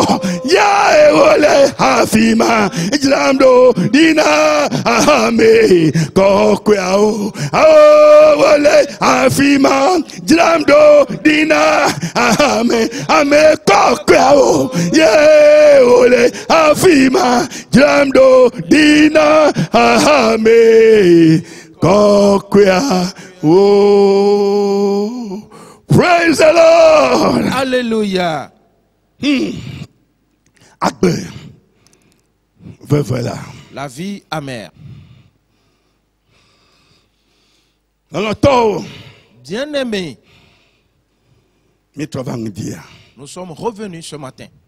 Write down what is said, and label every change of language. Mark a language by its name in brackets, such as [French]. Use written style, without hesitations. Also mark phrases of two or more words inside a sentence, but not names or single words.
[English] ole afima jamdo dina ame kokweolo ole afima jamdo dina ame kokweolo ole afima jamdo dina ame kokwea. Oh, praise the Lord. [French] Alléluia. Voilà. La vie amère. Bien-aimé, nous sommes revenus ce matin.